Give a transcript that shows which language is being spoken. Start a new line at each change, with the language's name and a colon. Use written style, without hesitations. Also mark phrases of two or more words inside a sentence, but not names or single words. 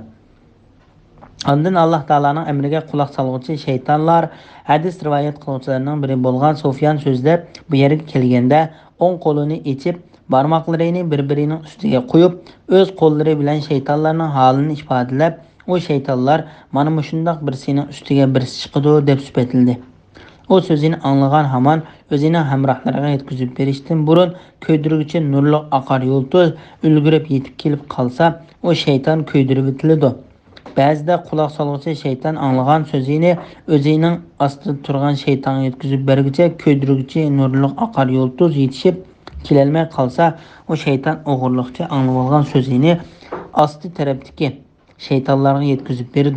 Uzbek: Ondan Alloh taolaning amriga quloq soluvchi shaytonlar hadis rivoyat qiluvchilarning biri bo'lgan Sufyan so'zlab bu yerga kelganda o'ng qo'lini ichib barmoqlarini bir-birining ustiga qo'yib, o'z qo'llari bilan shaytonlarning holini ifodalab, o shaytonlar mana mushundoq birsining ustiga birsi chiqadi deb sifatildi. O sözünü anlagan haman özünün hamrohlariga yetkazib berishdan burun ko'ydiruvchi nurli oqar yo'lto'z ulgurib yetib kelib qolsa, o shayton ko'ydirib etiladi. Ba'zida quloq solg'uchi shayton anglagan so'zini o'zining ostida turgan shaytonga yetkazib berguncha ko'ydiruvchi nurli oqar yo'lto'z yetishib kelolmay qolsa, o shayton o'g'irliqcha anglagan so'zini osti tarafdagi shaytonlarga yetkazib beradi.